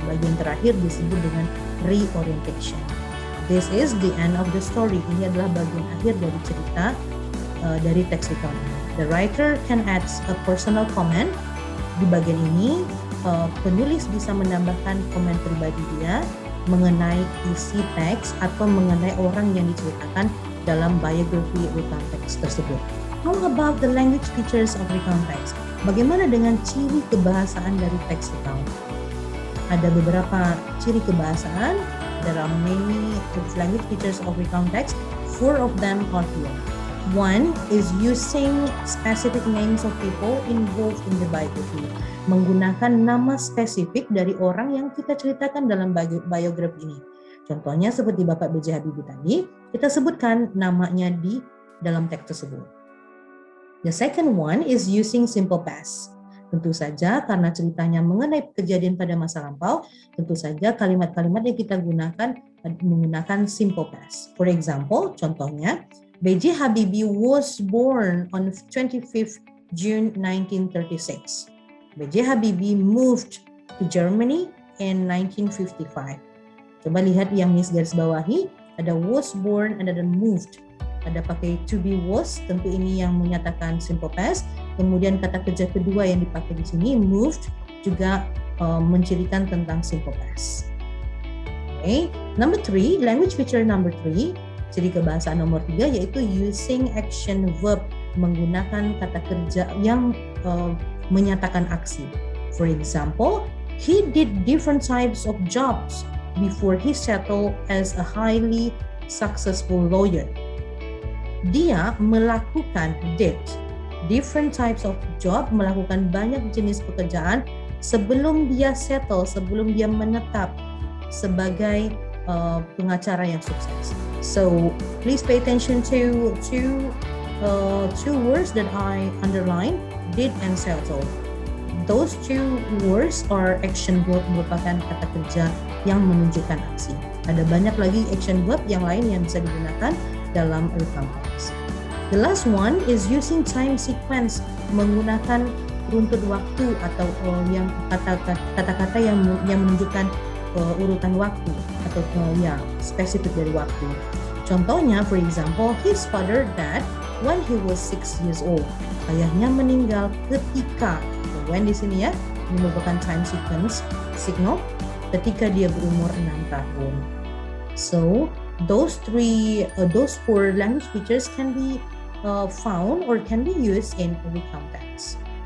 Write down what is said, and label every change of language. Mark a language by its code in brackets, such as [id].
[id] Bagian terakhir disebut dengan reorientation. [en] This is the end of the story. [id] Ini adalah bagian akhir dari cerita dari teks recount. [en] The writer can add a personal comment. [id] Di bagian ini, penulis bisa menambahkan komen pribadi dia mengenai isi teks atau mengenai orang yang diceritakan dalam biography recount text tersebut. [en] How about the language features of recount text? [id] Bagaimana dengan ciri kebahasaan dari teks recount? Ada beberapa ciri kebahasaan. [en] There are many language features of recount text. 4 of them are here. One is using specific names of people involved in the biography. [id] Menggunakan nama spesifik dari orang yang kita ceritakan dalam biografi ini. Contohnya seperti Bapak B.J. Habibie tadi, kita sebutkan namanya di dalam teks tersebut. [en] The second one is using simple past. [id] Tentu saja karena ceritanya mengenai kejadian pada masa lampau, tentu saja kalimat-kalimat yang kita gunakan menggunakan simple past. [en] For example, contohnya, B.J. Habibie was born on 25th June 1936. B.J. Habibie moved to Germany in 1955. [id] Coba lihat yang Miss garis bawahi, ada was born, ada moved. Ada pakai to be was, tentu ini yang menyatakan simple past. Kemudian kata kerja kedua yang dipakai di sini, moved, juga mencirikan tentang simple past. Okay. [en] Number 3, language feature number 3, [id] ciri kebahasaan nomor 3 yaitu [en] using action verb, [id] menggunakan kata kerja yang menyatakan aksi. [en] For example, he did different types of jobs before he settled as a highly successful lawyer. [id] Dia melakukan [en] different types of job, [id] melakukan banyak jenis pekerjaan sebelum dia settle, sebelum dia menetap sebagai pengacara yang sukses. [en] So please pay attention to two words that I underline, did and settle. Those two words are action verb, [id] merupakan kata kerja yang menunjukkan aksi. Ada banyak lagi action verb yang lain yang bisa digunakan dalam recount text. [en] The last one is using time sequence, [id] menggunakan runtut waktu atau yang kata-kata yang menunjukkan urutan waktu atau spesifik dari waktu. [en] Contohnya, for example, his father died when he was 6 years old. [id] Ayahnya meninggal ketika, when di sini ya, ini merupakan time sequence signal ketika dia berumur 6 tahun. [en] So those 4 language features can be found or can be used in recount text.